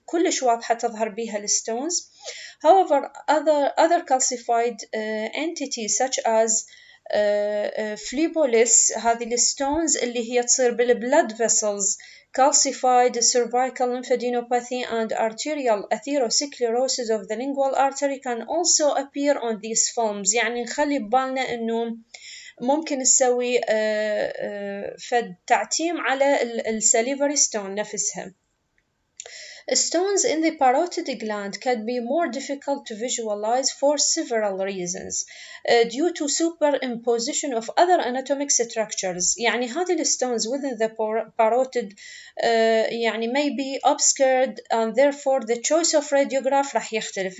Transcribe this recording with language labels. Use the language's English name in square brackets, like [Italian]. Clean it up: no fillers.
[Arabic] كلش واضحة تظهر بها الستونز. [English] However, other calcified entities such as phleboliths [Arabic] هذه الستونز اللي هي تصير بالبلد [English] vessels, calcified cervical lymphadenopathy and arterial atherosclerosis of the lingual artery can also appear on these films. [Arabic] يعني نخلي ببالنا إنه ممكن نسوي فد تعتيم على الساليفري ستون نفسها. [English] Stones in the parotid gland can be more difficult to visualize for several reasons due to superimposition of other anatomic structures. يعني هذه stones within the parotid يعني may be obscured and therefore the choice of radiograph [Arabic] راح يختلف.